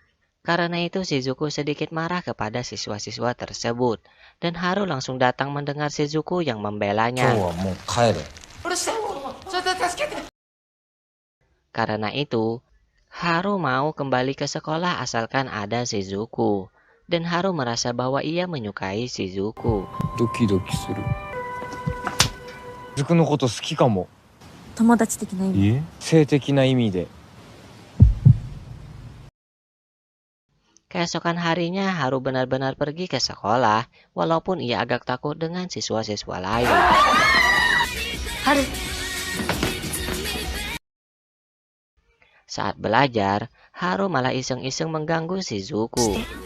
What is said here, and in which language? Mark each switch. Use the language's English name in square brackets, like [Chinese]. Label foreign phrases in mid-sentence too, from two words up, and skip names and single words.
[Indonesian] Karena itu Shizuku sedikit marah kepada siswa-siswa tersebut dan Haru langsung datang mendengar Shizuku yang membelanya. Karena itu Haru mau kembali ke sekolah asalkan ada Shizuku. Dan Haru merasa bahwa ia menyukai Shizuku. [Japanese] ドキドキする。雫のこと好きかも。友達的な意味。性的な意味で。 [Indonesian] Keesokan harinya Haru benar-benar pergi ke sekolah walaupun ia agak takut dengan siswa-siswa lain. Haru. Saat belajar, Haru malah iseng-iseng mengganggu Shizuku.